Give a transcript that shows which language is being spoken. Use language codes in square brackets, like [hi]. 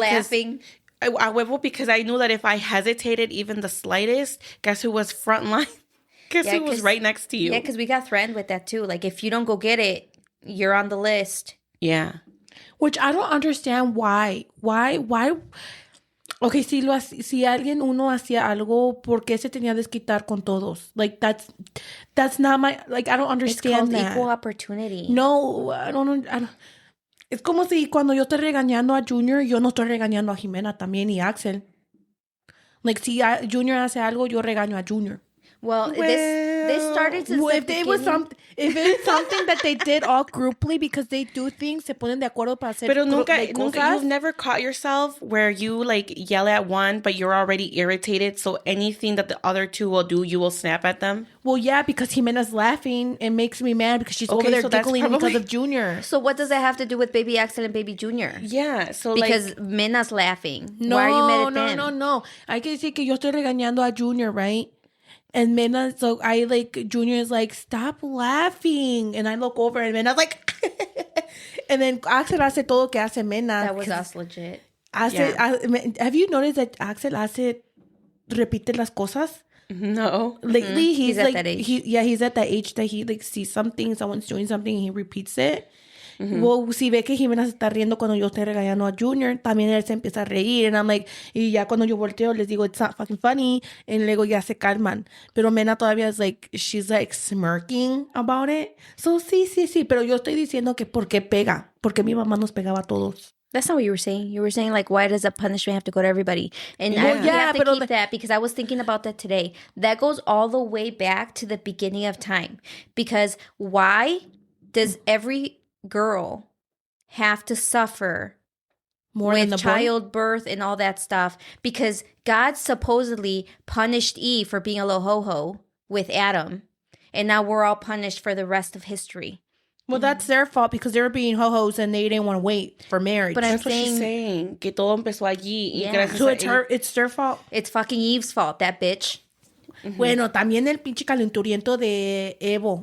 [en] Laughing. [es] A huevo, [en] because I knew that if I hesitated even the slightest, guess who was front line? Guess who was right next to you? Yeah, because we got threatened with that too. Like, if you don't go get it, you're on the list. Yeah. Which I don't understand why. Why? [es] Okay, si alguien uno hacía algo, ¿por qué se tenía que desquitar con todos? [en] Like that's not my, like I don't understand it's called that. Equal opportunity. No, I don't. [es] Es como si cuando yo estoy regañando a Junior, yo no estoy regañando a Jimena también y Axel. Like si Junior hace algo, yo regaño a Junior. [en] Well, this started since the beginning. If it's something that they did all grouply because they do things, [es] se ponen de acuerdo para hacer Pero nunca, cosas. [en] you've never caught yourself where you like yell at one, but you're already irritated. So anything that the other two will do, you will snap at them. Well, yeah, because Jimena's laughing, it makes me mad because she's over there giggling because of Junior. So what does that have to do with Baby Axel and Baby Junior? Yeah, so because like, Mena's laughing. No, why are you mad at them? No. [es] Hay que decir que yo estoy regañando a Junior, right? [en] And Mena, so I like, Junior is like, stop laughing. And I look over and Mena's like, and then Axel [es] hace todo que hace Mena. [en] That was us legit. Have you noticed that Axel [es] repite las cosas? [en] No. Lately, he's at like, that age. He's at that age that he like sees something, someone's doing something, and he repeats it. [es] Well, si ve que Jimena se está riendo cuando yo estoy regañando a Junior, también él se empieza a reír. [en] And I'm like, [es] y ya cuando yo volteo, les digo, [en] it's not fucking funny. [es] Y luego ya se calman. Pero Mena todavía es [en] like, she's like smirking about it. So, sí. [es] Pero yo estoy diciendo que ¿por qué pega? Porque mi mamá nos pegaba a todos. [en] That's not what you were saying. You were saying, like, why does a punishment have to go to everybody? And I have to keep that because I was thinking about that today. That goes all the way back to the beginning of time. Because why does every girl have to suffer more with childbirth and all that stuff? Because God supposedly punished Eve for being a little ho-ho with Adam. And now we're all punished for the rest of history. Well, that's their fault because they were being ho-hos and they didn't want to wait for marriage. But that's what she's saying. [es] Que todo empezó allí. [en] Yeah. So it's their fault. It's fucking Eve's fault, that bitch. [es] Bueno, también el pinche calenturiento de Evo.